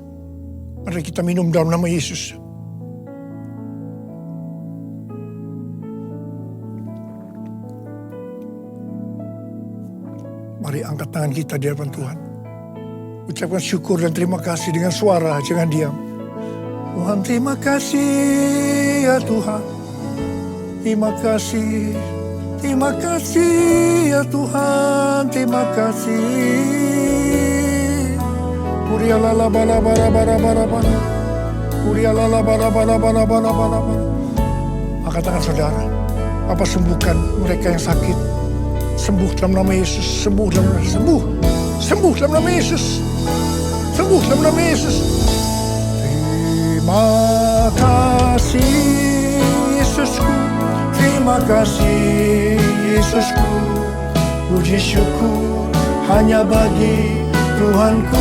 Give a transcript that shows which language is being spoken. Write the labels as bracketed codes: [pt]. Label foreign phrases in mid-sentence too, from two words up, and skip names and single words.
[id] Mari kita minum dalam nama Yesus. Mari angkat tangan kita di hadapan Tuhan. Ucapkan syukur dan terima kasih dengan suara, jangan diam. Tuhan terima kasih ya Tuhan. Terima kasih. Terima kasih ya Tuhan. Terima kasih. Kurialala bala bara bara bara bara. Kurialala bala bala bala bala bala bara. Angkat tangan saudara. Apa sembuhkan mereka yang sakit. Sembuh dalam nama Yesus, sembuh dalam nama Yesus, sembuh dalam nama Yesus, sembuh dalam nama Yesus. Terima kasih Yesusku, terima kasih Yesusku, Puji syukur hanya bagi Tuhanku.